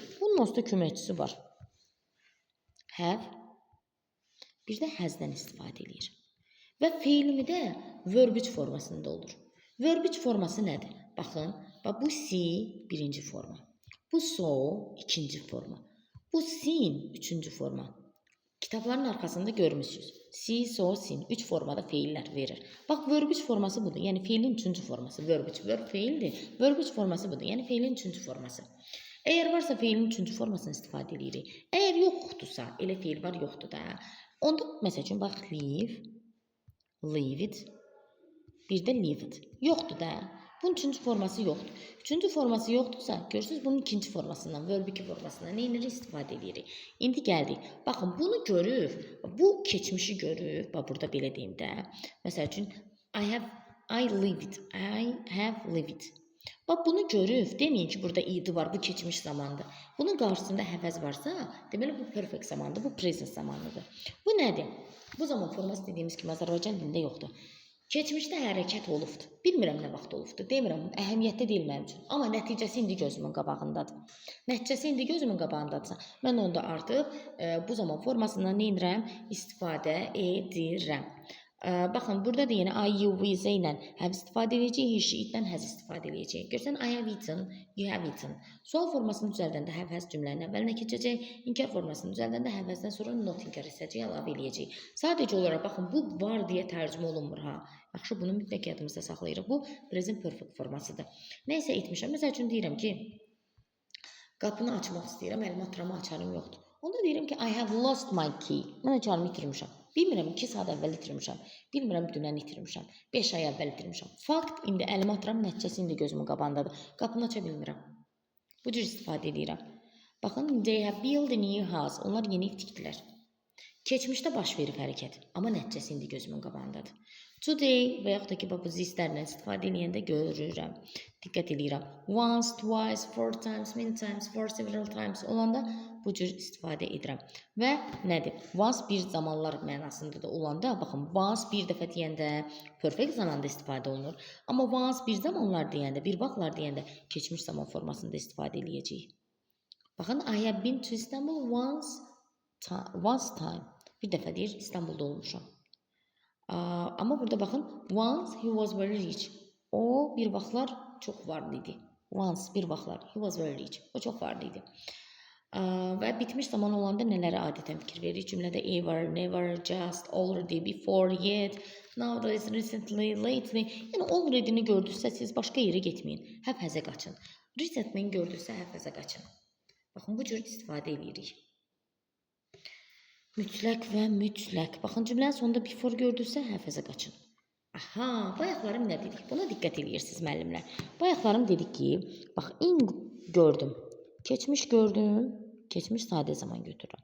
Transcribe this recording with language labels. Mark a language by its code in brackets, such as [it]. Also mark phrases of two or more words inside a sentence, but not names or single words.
[az] Bunun onsuz da köməkçisi var. Have, bir də has-dən istifadə edir. Və feilimi də verb 3 formasında olur. Verb 3 forması nədir? Baxın, bu see birinci forma. Bu saw ikinci forma. Bu seen üçüncü forma. Kitabların arxasında görmüşsünüz. [en] See, saw, seen [az] 3 formada feillər verir. Bax, verb 3 forması budur. Yəni feilin üçüncü forması. Verb 3, verb feildir. Verb 3 forması budur. Yəni feilin üçüncü forması. Əgər varsa feilin üçüncü formasını istifadə edirik. Əgər yoxdursa, elə feil var, yoxdur da. Onda, məsəl üçün, bax, [en] leave it, [az] bir də [en] leave it. [az] Yoxdur da. Bunun üçüncü forması yoxdur. Üçüncü forması yoxdursa, görürsünüz bunun ikinci formasından, verb 2 formasından nə edirik? İstifadə edirik. İndi gəldik. Baxın, bunu görür. Bu keçmişi görür. Bax, burada belə deyim də. Məsəl üçün, [en] I lived. I have lived. [az] Bax, bunu görür. Deməyin ki, burada id var, bu keçmiş zamandır. Bunun qarşısında həvəz varsa, deməli bu perfect zamandır, bu present zamanıdır. Bu nədir? Bu zaman forması dediyimiz kimi Azərbaycan dilində yoxdur. Keçmişdə hərəkət olubdur. Bilmirəm nə vaxt olubdur. Demirəm, əhəmiyyətli deyil mənim üçün. Amma nəticəsi indi gözümün qabağındadır. Nəticəsi indi gözümün qabağındadırsa, mən onda artıq bu zaman formasından nə edirəm? İstifadə edirəm. Baxın, burada da yenə [en] I, you, we, [az] Z ilə have istifadə edəcəyik, [en] he, she, [az] itdən has istifadə edəcəyik. Görsən, [en] I have eaten, you have eaten. [az] Sual formasını düzəldəndə [en] have, has [az] cümlənin əvvəlinə keçəcək. İnkar formasını düzəldəndə [en] have, hasdən [az] sonra not inkar hissəcək, əlavə edəcəyik. Sadəcə olaraq, baxın, bu var deyə tərcümə olunmur, ha. Yaxşı, bunu mütləq yadımızda saxlayırıq. Bu, [en] present perfect [az] formasıdır. Nəysə etmişəm. Məsəl üçün deyirəm ki, qapını açmaq istəyirəm, əlimə atıram, açarım yoxdur. Onda deyirəm ki, [en] I have lost my key. [az] Mən açarımı itirmişəm. Bilmirəm, 2 saat əvvəl itirmişəm. Bilmirəm, dünən itirmişəm. 5 ay əvvəl itirmişəm. Fakt, indi əlimə atıram, nəticəsi indi gözümün qabağındadır. Qapını aça bilmirəm. Bu cür istifadə edirəm. Baxın, [en] they have built a new house. [az] Onlar yeni ev tikdilər. Keçmişdə baş verib hərəkət, amma nəticəsi indi gözümün qabağındadır. Today və yaxud da ki, bu zistlərlə istifadə edəndə görürəm, diqqət edirəm. [en] Once, twice, 4 times, many times, for several times [az] olanda bu cür istifadə edirəm. Və nədir? Once bir zamanlar mənasında da olanda, baxın, once bir dəfə deyəndə perfect zamanda istifadə olunur. Amma once bir zamanlar deyəndə, bir vaxtlar deyəndə keçmiş zaman formasında istifadə edəcəyik. Baxın, [en] I have been to Istanbul once time. [az] Bir dəfə deyir, İstanbulda olmuşam. Amma burada baxın, [en] once he was very rich. [az] O bir vaxtlar çox varlı idi. [en] Once [az] bir vaxtlar [en] he was very rich. [az] O çox varlı idi. Və bitmiş zaman olanda nələrə adətən fikir veririk? [en] Cümlədə ever, never, just, already, before, yet, nowadays, recently, lately. [az] Yəni already-ni gördünüzsə siz başqa yerə getməyin. Have-has'ə qaçın. Recently-ni gördünüzsə have-has'ə qaçın. Baxın, bu cür istifadə edirik. Mütləq və mütləq. Baxın, cümlənin sonunda before gördünüzsə, have-has'ə qaçın. Aha, bayaqlarım nə dedik? Buna diqqət edirsiniz, müəllimlər. Bayaqlarım dedik ki, bax, in gördüm, keçmiş gördüm, keçmiş sadə zaman götürürəm.